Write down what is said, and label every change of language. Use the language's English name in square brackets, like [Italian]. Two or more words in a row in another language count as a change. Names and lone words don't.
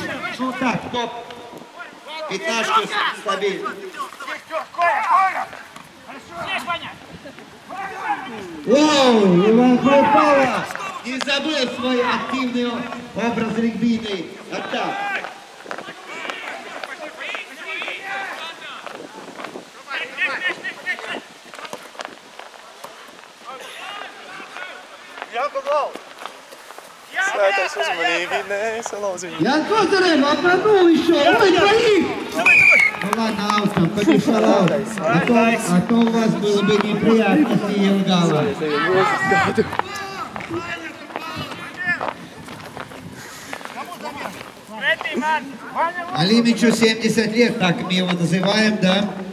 [Russian] Ну так, топ. Пятнашку стабильно. Оу! Иван Хрупалов! Не забыл свой активный образ регбийный атак. [Latvian] Svētais uzmanīgi, nē, salauzi viņu. [Russian] Ян Козырев обманул еще! Ой, двоих! Ну ладно, аутом, побежал аут. А то у вас было бы неприятно с Елгала. Алимичу 70 лет, так мы его называем, да?